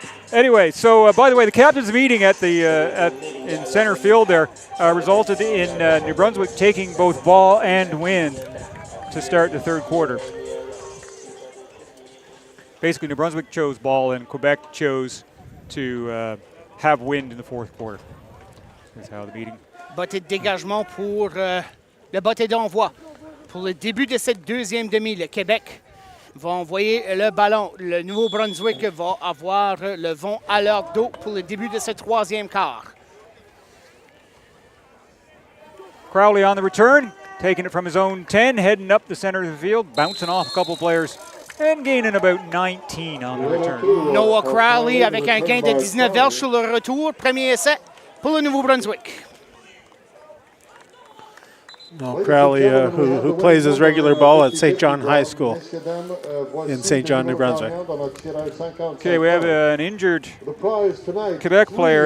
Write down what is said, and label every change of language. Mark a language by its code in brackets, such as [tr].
[en] Anyway, so by the way, the captain's meeting at in center field there resulted in New Brunswick taking both ball and wind to start the third quarter. Basically, New Brunswick chose ball, and Quebec chose to have wind in the fourth quarter. That's how the meeting. [fr] Botté de dégagement pour le botté d'envoi. Pour le début de cette deuxième demi, le Québec va envoyer le ballon. Le Nouveau-Brunswick va avoir le vent à leur dos pour le début de ce troisième quart. [en] Crowley on the return, taking it from his own 10, heading up the center of the field, bouncing off a couple players, and gaining about 19 on the return. [fr] Noah Crowley avec un gain de 19 verges sur le retour. Premier essai pour le Nouveau-Brunswick. [en] No, Crowley, who plays his regular ball at St. John High School in St. John, New Brunswick. Okay, we have an injured Quebec player.